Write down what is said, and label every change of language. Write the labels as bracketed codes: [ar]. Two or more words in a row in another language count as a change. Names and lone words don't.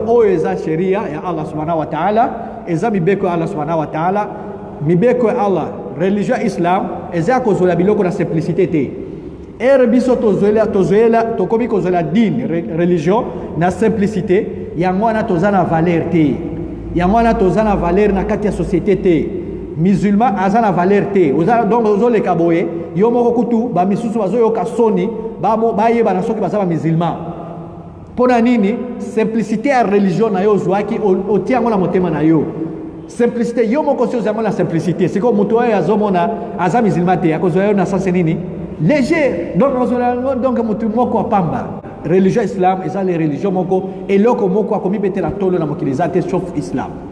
[ln] o eza sheria ya [ar] الله سبحانه وتعالى [ln] eza mibeko ya [ar] الله سبحانه وتعالى [ln] mibeko ya Allah [fr] religion islam [ln] eza kozola biloko na simplicité te ere biso tozoela tokomi kozola dine religion na simplicité yango wana toza na valeur te yango wana toza na valeur na kati ya société te musulman aza na valeur te donc ozoleka boye yo moko kutu bamisusu bazoyoka soni bayeba na soki baza bamusulman mpona nini simplicité ya religion na yo ozwaki otia yango na motema na yo simplicité yo moko si ozwa yango na simplicité sikoyo moto oyo azomona aza musulman te akozwa yo na sanse nini léger donc moto moko apamba [fr] religion islam [ln] eza [fr] le religion [ln] moko eloko moko akomi betela tolo na mokili eza te [fr] sauf islam